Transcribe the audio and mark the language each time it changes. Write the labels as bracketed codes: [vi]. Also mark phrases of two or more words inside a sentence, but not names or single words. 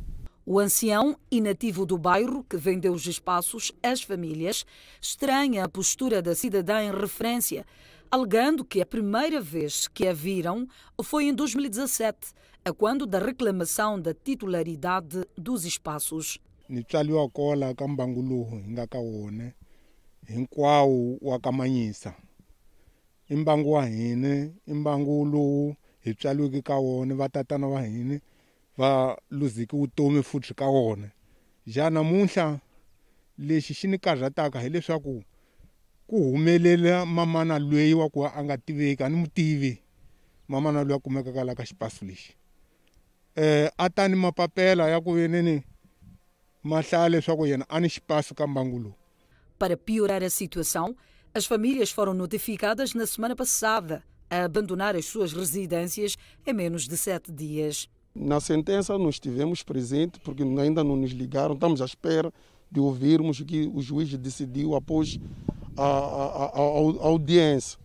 [pt] O ancião e nativo do bairro, que vendeu os espaços às famílias, estranha a postura da cidadã em referência, alegando que a primeira vez que a viram foi em 2017, a quando da reclamação da titularidade dos espaços. [ts] Hinkwawo wa ka Manyisa i mbangu wa hina i mbangu lowu hi tswaliweke ka wona vatatana va hina va luziki vutomi futhi ka wona. Ja namuntlha lexi xi ni karhataka hileswaku ku humelela mamana loyi wa ku a nga tiveki a ni mutivi mamana loyi a kumekaka la ka xipaso lexi a tani mapapela ya ku veneni mahlaya leswaku yena a ni xipaso ka mbangu lowu. [pt] Para piorar a situação, as famílias foram notificadas na semana passada a abandonar as suas residências em menos de 7 dias. Na sentença nós estivemos presentes porque ainda não nos ligaram, estamos à espera de ouvirmos o que o juiz decidiu após a audiência.